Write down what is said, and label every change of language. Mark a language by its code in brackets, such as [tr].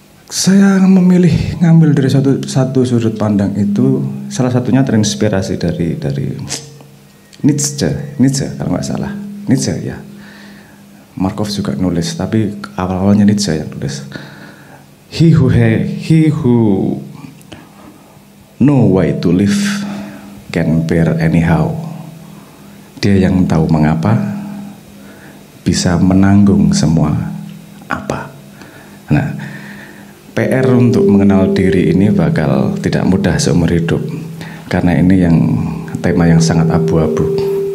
[id] Saya memilih ngambil dari satu sudut pandang itu, salah satunya terinspirasi dari Nietzsche kalau nggak salah, Nietzsche ya. Markov juga nulis, tapi awal-awalnya Nietzsche yang nulis. [en] He who know why to live can bear anyhow. [id] Dia yang tahu mengapa bisa menanggung semua apa. Nah, PR untuk mengenal diri ini bakal tidak mudah seumur hidup. Karena ini yang tema yang sangat abu-abu.